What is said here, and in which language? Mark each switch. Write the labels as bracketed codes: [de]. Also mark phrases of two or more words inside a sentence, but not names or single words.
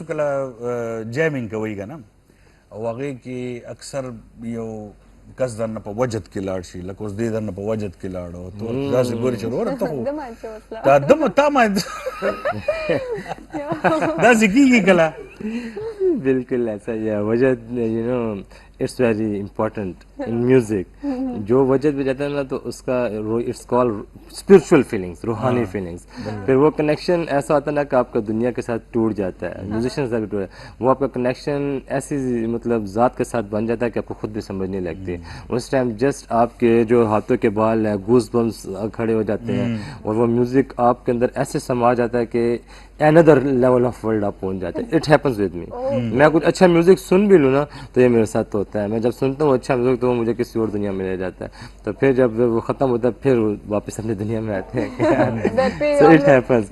[ps] کله جیمینګ کوي کنه او هغه کې اکثر یو کس درنه په وجد کې لاړ شي لکه اوس دې درنه په وجد کې لاړو ته داسې ګوري چې وروره ته خو تا دم ما داسې کېږي کله [hi] बिल्कुल ऐसा ही है वजद [en] you know it's very important in music [hi] जो वजद भी जाता है ना तो उसका [en] it's called spiritual feelings [hi] रूहानी फीलिंग्स फिर वो कनेक्शन ऐसा होता है ना कि आपका दुनिया के साथ टूट जाता है म्यूजिशियन से भी टूट जाता है वो आपका कनेक्शन ऐसी मतलब ज़ात के साथ बन जाता है कि आपको खुद भी समझ नहीं लगती उस टाइम जस्ट आपके जो हाथों के बाल हैं [en] goose bumps [hi] खड़े हो जाते हैं और वो म्यूज़िक आपके अंदर ऐसे समा जाता है कि [en] another level of world [hi] आप पहुंच जाते हैं [en] it happens with me [hi] मैं कुछ अच्छा म्यूजिक सुन भी लूँ ना तो ये मेरे साथ होता है मैं जब सुनता हूँ अच्छा म्यूजिक तो वो मुझे किसी और दुनिया में ले जाता है तो फिर जब वो खत्म होता है फिर वापस अपनी दुनिया में आते हैं [en] so it happens